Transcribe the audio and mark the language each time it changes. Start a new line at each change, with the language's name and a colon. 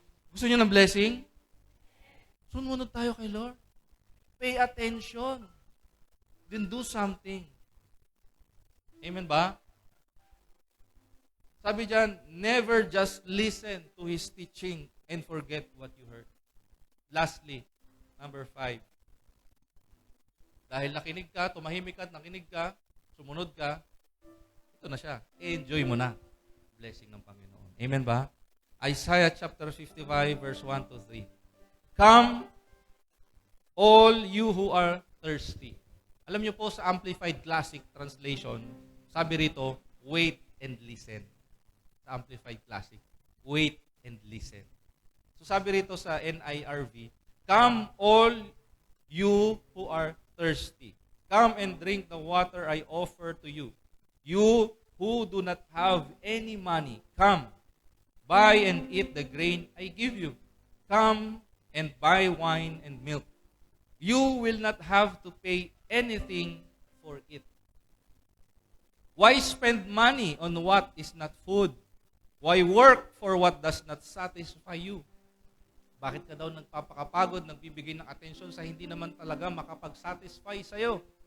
Filipino: Gusto niyo ng blessing? Sumunod tayo kay Lord.
English: Pay attention. Then do something. Amen ba?
Filipino: Sabi diyan,
English: never just listen to His teaching and forget what you heard. Lastly, number 5.
Filipino: Dahil nakinig ka, tumahimik ka at nakinig ka, sumunod ka, ito na siya. Enjoy mo na. Blessing ng Panginoon. Amen ba? Isaiah chapter 55 verse 1 to 3.
English: Come, all you who are thirsty.
Filipino: Alam niyo po sa Amplified Classic Translation, sabi rito,
English: wait and listen.
Filipino: Sa Amplified Classic, wait and listen. So sabi rito sa NIRV,
English: come all you who are thirsty. Come and drink the water I offer to you. You who do not have any money, come, buy and eat the grain I give you. Come and buy wine and milk. You will not have to pay anything for it. Why spend money on what is not food? Why work for what does not satisfy you?
Filipino: Bakit ka daw nagpapakapagod, nagbibigay ng atensyon sa hindi naman talaga makapag-satisfy sa'yo?